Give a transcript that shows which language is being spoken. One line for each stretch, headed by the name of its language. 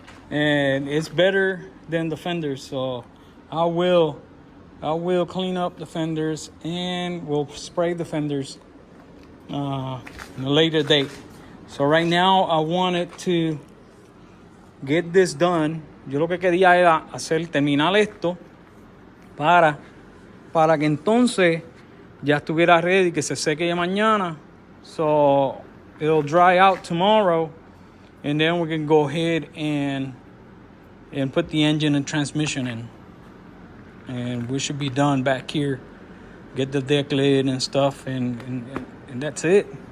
English: And it's better than the fenders. So I will clean up the fenders and we'll spray the fenders in a later date. So right now I wanted to get this done.
Spanish: Yo lo que quería era terminar esto para que entonces ya estuviera ready, que se seque ya mañana.
English: So it'll dry out tomorrow, and then we can go ahead and put the engine and transmission in. And we should be done back here. Get the deck lid and stuff, and that's it.